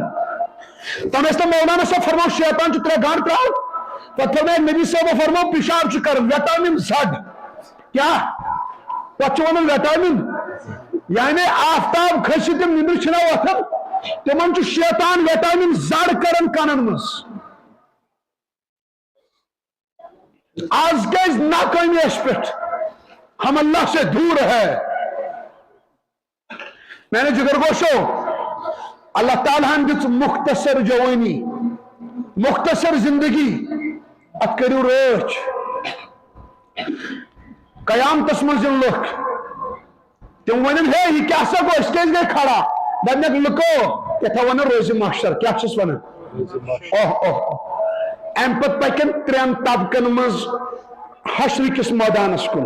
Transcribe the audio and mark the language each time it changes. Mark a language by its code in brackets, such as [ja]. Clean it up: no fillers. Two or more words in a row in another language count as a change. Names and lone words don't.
[ks] تم ٲسۍ نہٕ مولانا صٲب فرماو شیطان چھُ 3 گنٹہٕ ترٛاوان، پتہٕ فرماو نبی صٲبو فرماو پِشاب چھُ کران وٹامن زڈ، کیٛاہ تتھ چھِ ونان وٹامن، یعنی آفتاب کھٔسِتھ تِم نِندرِ چھِنہ وۄتھان تمن چھُ شیطان وٹامن زڈ کران کنن منٛز۔ آز کیٛازِ ناکٲمی اَسہِ پٮ۪ٹھ، [ur] ہم اللہ سے دور ہے۔ [ks] میں نے جگر گوشو اللہ تعالیٰ ہن دِژ مختصر جوانی، مختصر زندگی، ات کٔرِو رٲچھ۔ قیامتس منٛز یِن لُکھ تِم ونن ہے یہ کیٛاہ سا گوٚو أسۍ کیٛازِ گٔے کھڑا؟ دپنکھ لُکو یتھا ونان روزِ محشر، کیٛاہ چھِس ونان؟ اوہ اوہ امہِ پتہٕ پکن 3 طبقن منٛز حشر کِس مٲدانس کُن۔